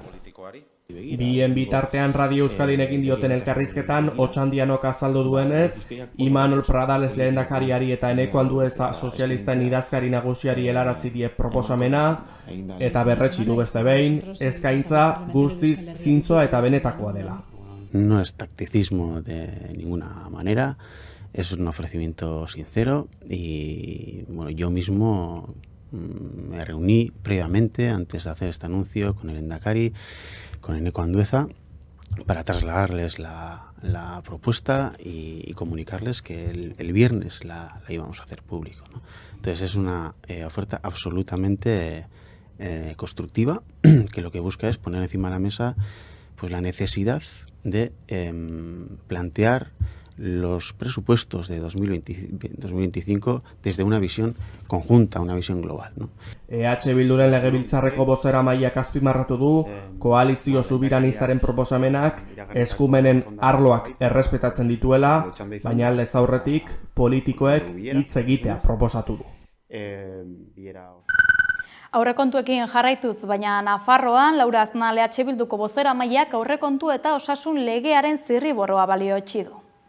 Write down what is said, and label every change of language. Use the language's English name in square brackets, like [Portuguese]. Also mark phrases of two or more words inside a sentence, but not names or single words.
[Basque] Bien bitartean Radio Euskadin egin dioten elkarrizketan, Otxandianok azaldu duenez, Imanol Pradales lehendakariari eta Eneko Andueza sozialisten idazkari nagusiari helarazi die proposamena, eta berretsi du beste behin, eskaintza guztiz zintzoa eta benetakoa dela. [Spanish] No es tacticismo de ninguna manera, es un ofrecimiento sincero y bueno, yo mismo me reuní previamente antes de hacer este anuncio con el lehendakari, con Eneko Andueza, para trasladarles la propuesta y comunicarles que el viernes la íbamos a hacer público, ¿no? Entonces es una oferta absolutamente constructiva, que lo que busca es poner encima de la mesa pues, la necesidad de plantear los presupuestos de 2025 desde una visión conjunta, una visión global, ¿no? [Basque] Bilduren legebiltzarreko bozeramaileak azpimarratu du, koalizio subiranistaren proposamenak eskumenen arloak errespetatzen dituela, baina aldez aurretik politikoek hitz egitea proposatu du. Aurrekontuekin jarraituz, baina Nafarroan, Laura Aznal Bilduko bozeramaileak aurrekontu eta osasun legearen zirriborroa balioetsi du.